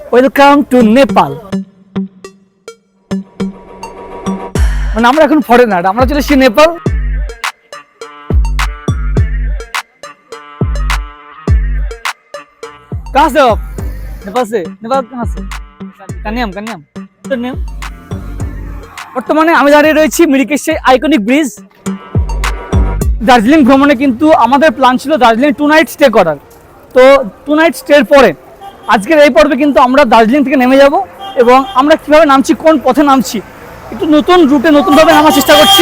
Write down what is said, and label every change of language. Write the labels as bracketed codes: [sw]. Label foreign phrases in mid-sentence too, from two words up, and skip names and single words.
[en] Welcome to Nepal. [bn] মানে আমরা এখন ফরেনার, আমরা চলে এসেছি নেপাল। [hi] कहाँ से हो आप? नेपाल से? नेपाल कहाँ से? কানিয়াম। [bn] বর্তমানে আমি দাঁড়িয়ে রয়েছি মিরিকের সেই আইকনিক ব্রিজ। দার্জিলিং ভ্রমণে কিন্তু আমাদের প্ল্যান ছিল দার্জিলিং 2 [en] night stay [bn] করার। তো 2 [en] night stay [bn] পরে আজকের এই পর্বে কিন্তু আমরা দার্জিলিং থেকে নেমে যাব এবং আমরা কিভাবে নামছি, কোন পথে নামছি, একটু নতুন রুটে নতুনভাবে নামার চেষ্টা করছি।